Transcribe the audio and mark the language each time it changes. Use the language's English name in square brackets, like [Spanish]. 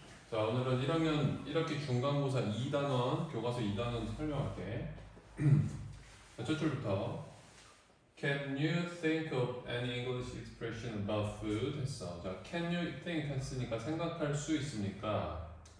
[Korean] 자, 오늘은 1학년 1학기 중간고사 2단원 교과서 2단원 설명할게. 자, 첫 줄부터 [English] Can you think of any English expression about food? [Korean] 했어. 자, [English] Can you think [Korean] 했으니까 생각할 수 있습니까?